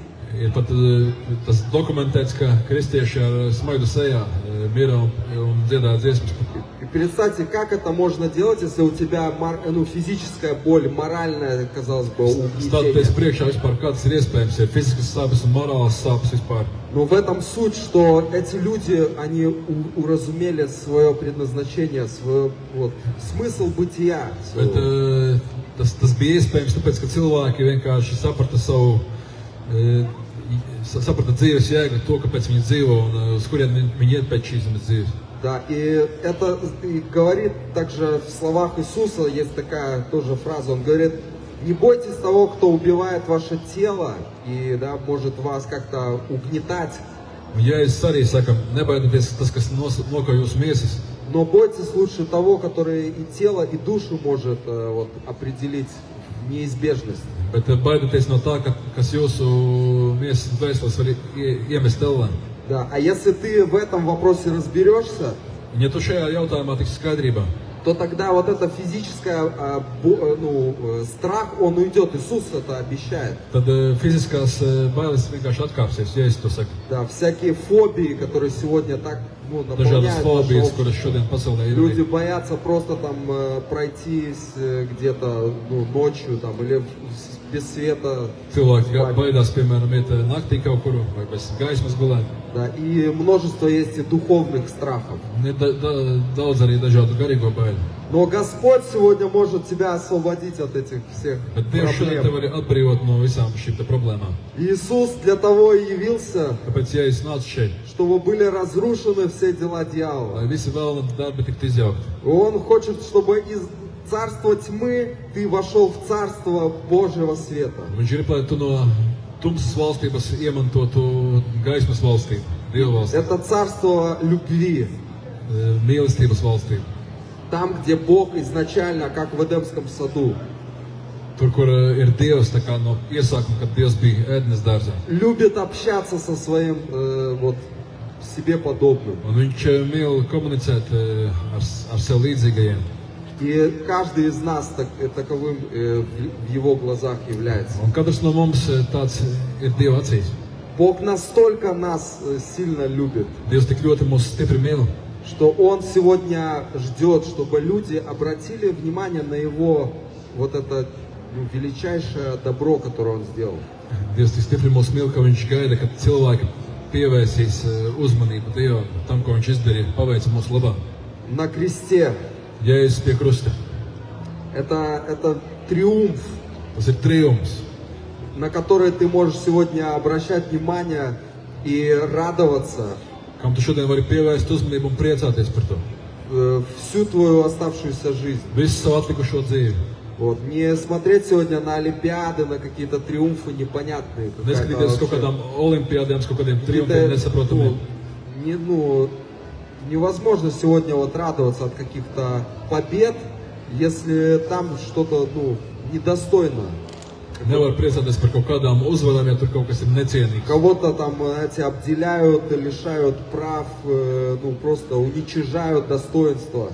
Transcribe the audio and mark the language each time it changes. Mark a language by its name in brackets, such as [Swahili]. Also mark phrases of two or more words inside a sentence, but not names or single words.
[Latvian] Ir pat tas dokumentēts, ka kristieši ar smaidu sejā mira un dziedāja dziesmas. [Russian] И представьте, как это можно делать, если у тебя физическая боль, моральная, казалось бы, [Latvian] Stāties [Russian] угнетение. [Latvian] priekšā vispār, kāds ir iespējams, ir fiziskas sāpes un morālas sāpes vispār. [Russian] Но в этом суть, что эти люди, они уразумели свое предназначение, свой вот, смысл бытия. [Latvian] Bet tas bija iespējams, tāpēc, ka cilvēki vienkārši saprata dzīves jēgu, to, kāpēc viņi dzīvo un uz kurien viņi iet pēc šīs zemes dzīves. [Russian] Да, и это и говорит также в словах Иисуса, есть такая тоже фраза, он говорит, не бойтесь того, кто убивает ваше тело и, да, может вас как-то угнетать, [Latvian] Un Jēzus arī saka, nebaidieties tas, kas nokauj jūsu miesas, [Russian] но бойтесь лучше того, который и тело, и душу может вот, определить в неизбежность. [Latvian] bet baidieties no tā, kas jūsu miesas dvēseles var iemest ellē. [Russian] Да, а если ты в этом вопросе разберешься, [Latvian] Un ja tu šajā jautājumā tiksi skaidrībā, [Russian] то тогда вот это физическое страх, он уйдет. Иисус это обещает. [Latvian] tad fiziskās bailes vienkārši atkāpsies, Jēzus to saka. [Russian] Да, всякие фобии, которые сегодня так [Latvian] Dažādas [Russian] наполняют наше [Latvian] fobijas, [Russian] общество. [Latvian] kuras šodien pasaulē ir. [Russian] Люди боятся просто там пройтись где-то ночью там, или без света. [Latvian] Cilvēki baidās, piemēram, iet naktī kaut kur vai bez gaismas gulēt. [Russian] Да, и множество есть и духовных страхов. [Latvian] Un ir daudz arī dažādu garīgo baiļu. [Russian] Но Господь сегодня может тебя освободить от этих всех [Latvian] Bet Dievs šodien tev [Russian] проблем. [Latvian] var atbrīvot no visām šīm te problēmām. [Russian] Иисус для того и явился, [Latvian] Tāpēc, ja es nācu šeit, [Russian] чтобы были разрушены все дела дьявола. [Latvian] lai visi vēlni darbi tiktu izjaukti. [Russian] Он хочет, чтобы из царства тьмы ты вошел в царство Божьего света. [Latvian] Viņš grib, lai tu no tumsas valstības iemantotu gaismas valstību, Dieva valstību, [Russian] Это царство любви. [Latvian] mīlestības valstību. [Russian] Там, где Бог изначально, как в Эдемском саду, [Latvian] Tur, kur ir Dievs, tā kā no iesākuma, kad Dievs bija ēdnes dārzā. [Russian] любит общаться со своим вот, себе подобным. [Latvian] Un viņš mīl komunicēt ar sev līdzīgajiem. [Russian] И каждый из нас таковым в его глазах является. [Latvian] Un katrs no mums tāds ir Dieva acīs. [Russian] Бог настолько нас сильно любит, [Latvian] Dievs tik ļoti mūs stipri mīl, [Russian] что Он сегодня ждет, чтобы люди обратили внимание на Его вот это величайшее добро, которое Он сделал. [Latvian] Dievs tik stipri mūs mīl, ka viņš gaida, kad cilvēki pievērsīs uzmanību Dievam, tam, ko viņš izdarīja, paveica mūsu labā. [Russian] На кресте [Latvian] Jēzus pie krusta. [Russian] это триумф, [Latvian] Tas ir triumfs, [Russian] на который ты можешь сегодня обращать внимание и радоваться [Latvian] kam tu šodien vari pievērst uzmanību un priecāties par to. [Russian] всю твою оставшуюся жизнь. [Latvian] Visu savu atlikušo dzīvi. [Russian] Вот. Не смотреть сегодня на олимпиады, на какие-то триумфы непонятные. [Latvian] Neskatīties uz kaut kādām olimpiādēm, uz kaut kādiem triumfiem nesaprotamiem. [Russian] Невозможно сегодня вот радоваться от каких-то побед, если там что-то недостойно. [Latvian] Nevar priecāties par kaut kādām uzvarām, ja tur kaut kas ir necienīgs. [Russian] Кого-то там, знаете, обделяют, лишают прав, просто уничижают достоинство,